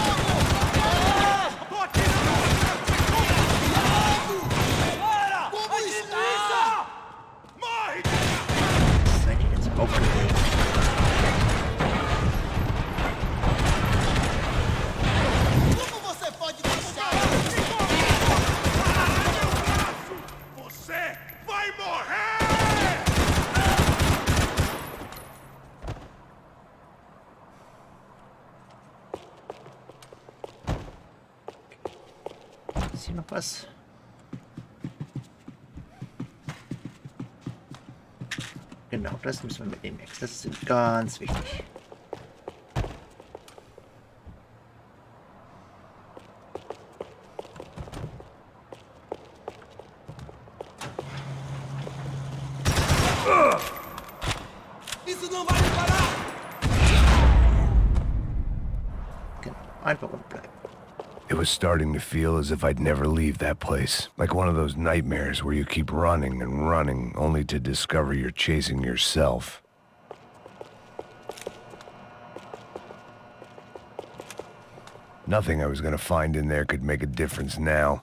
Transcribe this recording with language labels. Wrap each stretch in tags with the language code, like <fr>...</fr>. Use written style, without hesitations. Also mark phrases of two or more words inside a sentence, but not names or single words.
<pt>Tô aqui! Cuidado! Como está? Morre!</pt> <de>Seid ihr jetzt aufgeregt?</de> <pt>Como você pode deixar? Você vai morrer!</pt> <de>Ist hier noch was? Genau, das müssen wir mitnehmen, Max. Das ist ganz wichtig.</de> <pt>Isso não vai me parar!</pt> <de>Genau, einfach unten bleiben.</de> <en>It was starting to feel as if I'd never leave that place. Like one of those nightmares where you keep running and running, only to discover you're chasing yourself. Nothing I was gonna find in there could make a difference now.</en>